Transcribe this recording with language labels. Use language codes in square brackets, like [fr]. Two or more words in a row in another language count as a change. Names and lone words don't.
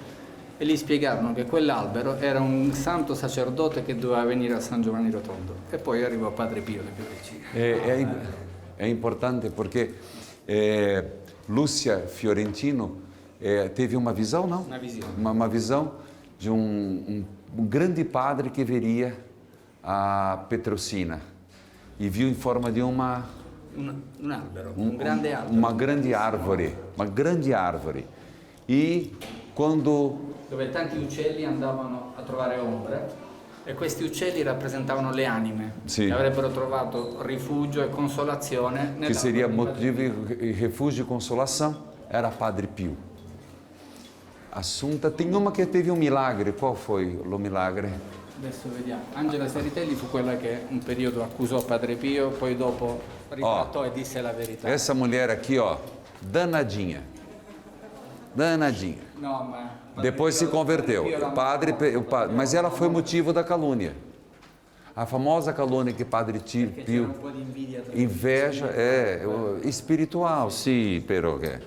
[it] E gli spiegarono che quell'albero era un santo sacerdote che doveva venire a San Giovanni Rotondo. E poi arrivò Padre Pio, le più vicine. [pt] é importante porque Lúcia Fiorentino teve uma visão, não? Uma visão de um grande padre que veria a Petrosina e viu em forma de [it] un albero, un grande albero. [pt] Uma grande árvore. E quando [it] dove tanti uccelli andavano a trovare ombre e questi uccelli rappresentavano le anime che avrebbero trovato rifugio e consolazione [pt] que seria motivo e refúgio e consolação, era Padre Pio. Assunta, tem uma que teve um milagre, qual foi o milagre? [it] Adesso vediamo. Angela Seritelli fu quella che un periodo accusò Padre Pio, poi dopo ritrattò e disse la verità. [pt] Essa mulher aqui, ó, danadinha. [it] No, ma [pt] Depois se converteu. Mas ela foi motivo da calúnia. A famosa calúnia que Padre Pio... Inveja, espiritual, sim, pero...